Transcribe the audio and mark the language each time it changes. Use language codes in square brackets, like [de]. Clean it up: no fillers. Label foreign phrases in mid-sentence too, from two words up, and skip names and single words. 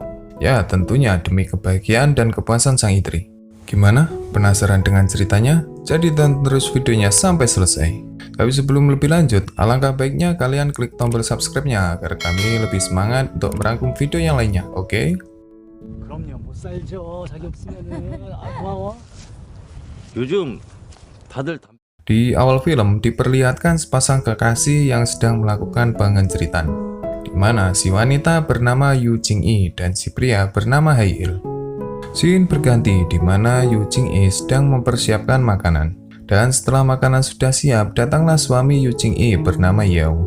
[id] Ya, tentunya demi kebahagiaan dan kepuasan sang istri. Gimana? Penasaran dengan ceritanya? Jadi tonton terus videonya sampai selesai. Tapi sebelum lebih lanjut, alangkah baiknya kalian klik tombol subscribe-nya agar kami lebih semangat untuk merangkum video yang lainnya, oke? [ko] 그럼요 못 살죠 자기 없으면은 고마워. 요즘 다들 [id] Di awal film diperlihatkan sepasang kekasih yang sedang melakukan pengenceritan, di mana si wanita bernama Yu Jing-i dan si pria bernama Hae-il. Scene berganti di mana Yu Jing-i sedang mempersiapkan makanan. Dan setelah makanan sudah siap, datanglah suami Yu Jing-i bernama Yeong.